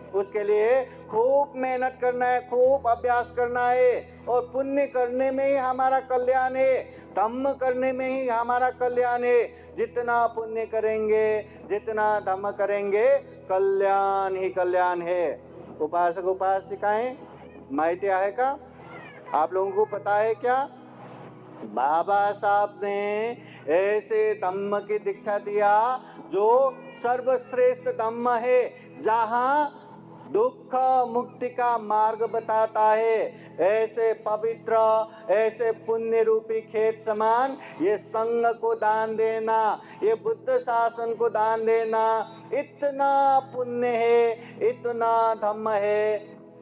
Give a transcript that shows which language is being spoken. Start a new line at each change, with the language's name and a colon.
Hindi: उसके लिए खूब मेहनत करना है, खूब अभ्यास करना है, और पुण्य करने में ही हमारा कल्याण है, धम्म करने में ही हमारा कल्याण है। जितना पुण्य करेंगे, जितना धम्म करेंगे, कल्याण ही कल्याण है। उपासक उपासिकाएं,
Marathi: माहिती आहे का?
Hindi: आप लोगों को पता है क्या? बाबा साहब ने ऐसे धम्म की दीक्षा दिया जो सर्वश्रेष्ठ धम्म है, जहाँ दुख मुक्ति का मार्ग बताता है। ऐसे पवित्र, ऐसे पुण्य रूपी खेत समान ये संघ को दान देना, ये बुद्ध शासन को दान देना, इतना पुण्य है, इतना धम्म है।